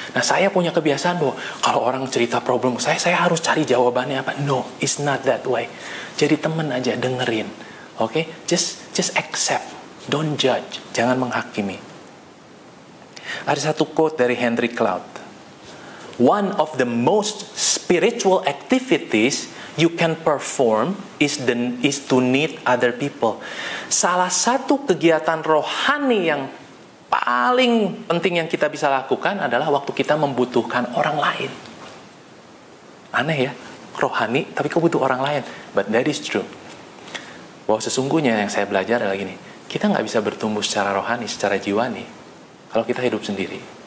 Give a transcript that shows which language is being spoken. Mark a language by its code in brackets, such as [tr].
[id] Nah, saya punya kebiasaan bahwa kalau orang cerita problem saya harus cari jawabannya apa. [en] No, it's not that way. [id] Jadi temen aja, dengerin. [en] Oke, just accept. Don't judge. [id] Jangan menghakimi. Ada satu quote dari Henry Cloud. [en] One of the most spiritual activities you can perform is to need other people. [id] Salah satu kegiatan rohani yang paling penting yang kita bisa lakukan adalah waktu kita membutuhkan orang lain. Aneh ya, rohani tapi kau butuh orang lain. [en] But that is true. [id] Bahwa sesungguhnya yang saya belajar adalah gini, kita nggak bisa bertumbuh secara rohani, secara jiwani kalau kita hidup sendiri.